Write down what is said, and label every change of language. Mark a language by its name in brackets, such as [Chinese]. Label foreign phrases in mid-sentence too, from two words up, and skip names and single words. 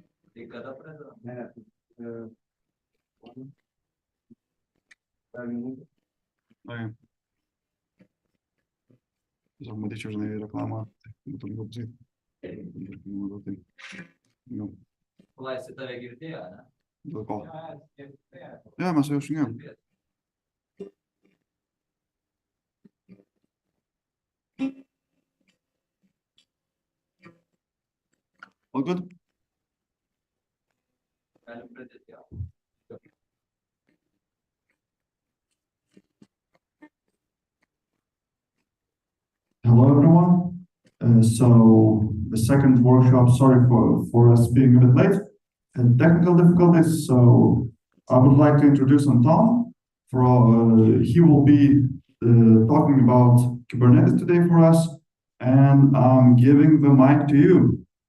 [English] Okay. [Lithuanian] Tiesiog matyčiau, žinai, reklamą, tai būtų lengviau pasakyti. Nu. Laisvė tave girdėjo, ne? Dėl ko? Ja, mes su juo šnekėjom. [English] All good? [Lithuanian] Galim pradėti jau. [English] Hello, everyone. So the second workshop, sorry for us being a bit late and technical difficulties. So I would like to introduce Anton. He will be talking about Kubernetes today for us, and I'm giving the mic to you.